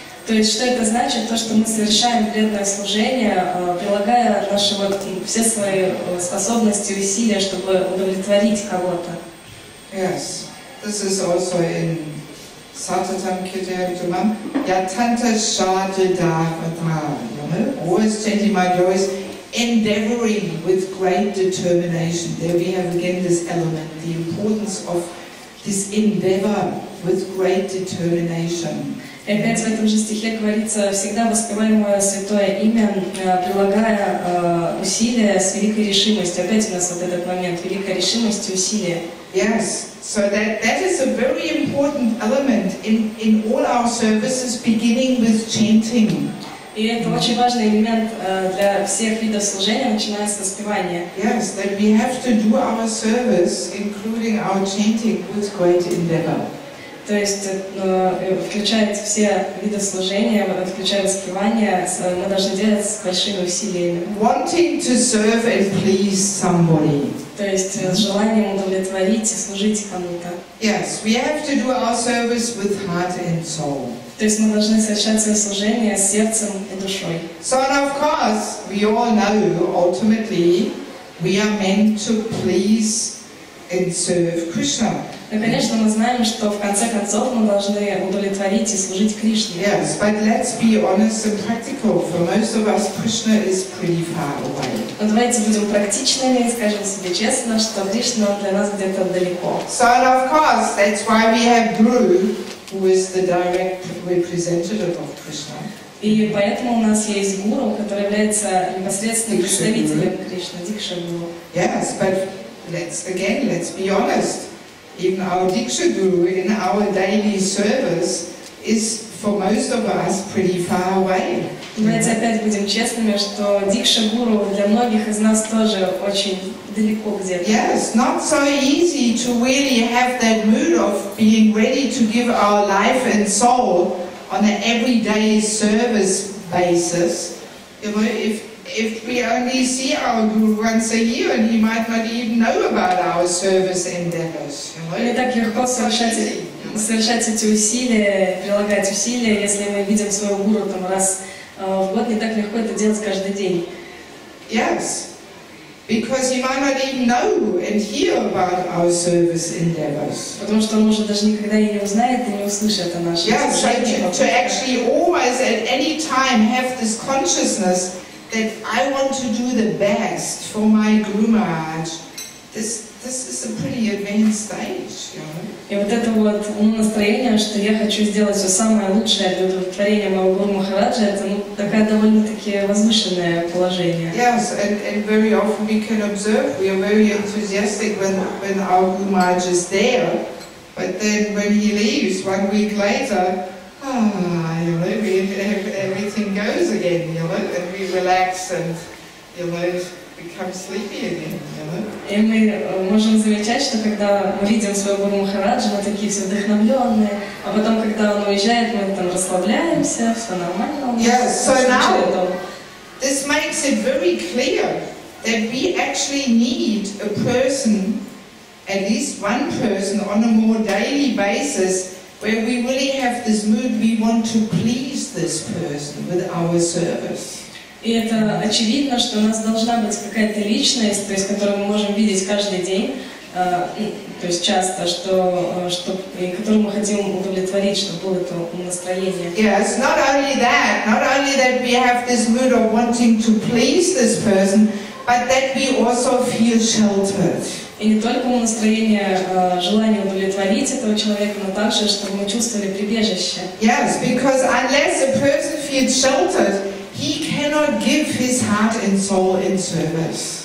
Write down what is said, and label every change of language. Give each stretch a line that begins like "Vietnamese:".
Russian: То есть, что это значит? То, что мы совершаем преданное служение, прилагая наши все свои способности и усилия, чтобы удовлетворить кого-то.
English: Yes, this is also in
Sanskrit: Satatam Kirtanam Yatanta Shadadavata,
English: you know, always chanting my joys, endeavoring with great determination. There we have again this element, the importance of this endeavor with great determination.
Russian: И опять в этом же стихе говорится: всегда воспеваем мое святое имя, прилагая усилия с великой решимостью. Опять у нас вот этот момент, великая решимость и усилия.
English: Yes, so that is a very important element in all our services, beginning with chanting.
Russian: И это очень важный элемент для всех видов служения, начиная с воспевания.
English: Yes, that we have to do our service, including our chanting, with great endeavor.
Russian: То есть, включая все виды служения, включая воспевание, мы должны делать с большими усилиями.
English: Wanting to serve and please somebody.
Russian: То есть, с желанием удовлетворить и служить кому-то.
English: Yes, we have to do our service with heart and soul.
Russian: То есть, мы должны совершать свое служение с сердцем и душой.
English: So, and of course, we all know, ultimately, we are meant to please and serve Krishna.
Russian: Ну, конечно, мы знаем, что в конце концов мы должны удовлетворить и служить Кришне.
English: Yes, but let's be honest and practical. For most of us, Krishna is pretty far away.
Russian: Но давайте будем практичными и скажем себе честно, что Кришна для нас где-то далеко.
English: So, and of course, that's why we have Guru, who is the direct representative of Krishna.
Russian: И поэтому у нас есть гуру, который является непосредственным представителем Кришны, Дикша Гуру.
English: Yes, but let's be honest. Even our Diksha Guru in our daily service is, for most of us, pretty far away.
Russian: Давайте опять будем честными, что Дикша Гуру для многих из нас тоже очень далеко где-то.
English: Yes, not so easy to really have that mood of being ready to give our life and soul on an everyday service basis. You know, if we only see our Guru once a year and he might not even know about our service endeavors.
Russian: Не так легко совершать эти усилия, прилагать усилия, если мы видим своего гуру там раз в год, не так легко это делать каждый день.
English: Yes. Because he might not even know and hear about our service endeavors.
Russian: Потому что он уже даже никогда и не узнает, и не услышит о нашем служении.
English: So to actually always at any time have this consciousness that I want to do the best for my Guru Maharaj, this is a pretty advanced stage, you know.
Russian: И вот это вот настроение, что я хочу сделать все самое лучшее для удовлетворения моего Гуру Махараджа, это такое довольно-таки возвышенное положение.
English: Yes, and very often we can observe we are very enthusiastic when our Guru Maharaj is there, but then when he leaves 1 week later, you know, everything goes again, you know, and we relax and, you know, become sleepy again, you know.
Russian: И мы можем замечать, что когда мы видим своего Гуру Махараджа, мы такие все вдохновленные, а потом, когда он уезжает, мы там расслабляемся, все нормально.
English: Yes, so now this makes it very clear that we actually need a person, at least one person, on a more daily basis, where we really have this mood, we want to please this person with our service.
Russian: И это очевидно, что у нас должна быть какая-то личность, то есть, которую мы можем видеть каждый день, то есть часто, которую мы хотим удовлетворить, чтобы было это настроение.
English: Yes, not only that we have this mood of wanting to please this person, but that we also feel sheltered.
Russian: И не только настроение, желание удовлетворить этого человека, но также, чтобы мы чувствовали прибежище.
English: Yes, because unless a person feels sheltered, he cannot give his heart and soul in service.